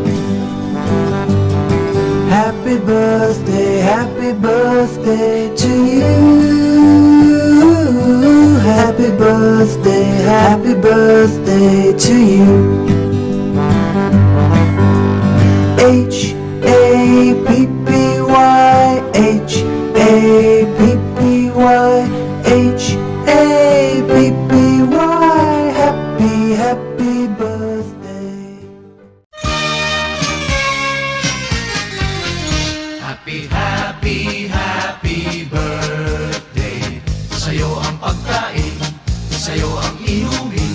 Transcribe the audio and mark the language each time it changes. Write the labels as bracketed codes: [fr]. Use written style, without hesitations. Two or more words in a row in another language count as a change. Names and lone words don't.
[en] Happy birthday to you. Happy birthday to you. H-A-P-P-Y, H-A-P-P-Y, H-A-P-P-Y. Happy birthday. Happy birthday. [tl] Sa'yo ang pagkain, sa'yo ang inumin.